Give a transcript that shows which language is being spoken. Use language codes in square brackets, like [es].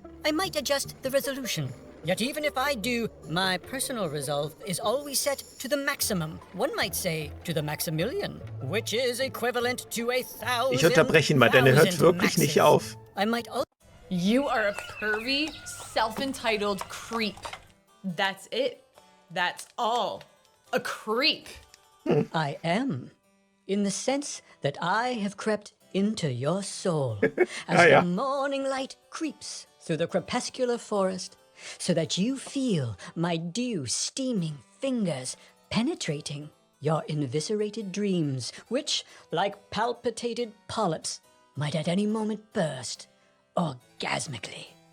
[en] I might adjust the resolution. Yet even if I do, my personal resolve is always set to the maximum. One might say to the Maximilian, which is equivalent to 1,000. [de] Ich unterbreche ihn mal, denn er hört wirklich nicht auf. [en] I might also You are a pervy, self-entitled creep. That's it. That's all. A creep. I am, in the sense that I have crept into your soul as the morning light creeps through the crepuscular forest, so that you feel my dew-steaming fingers penetrating your eviscerated dreams, which, like palpitated polyps, might at any moment burst orgasmically.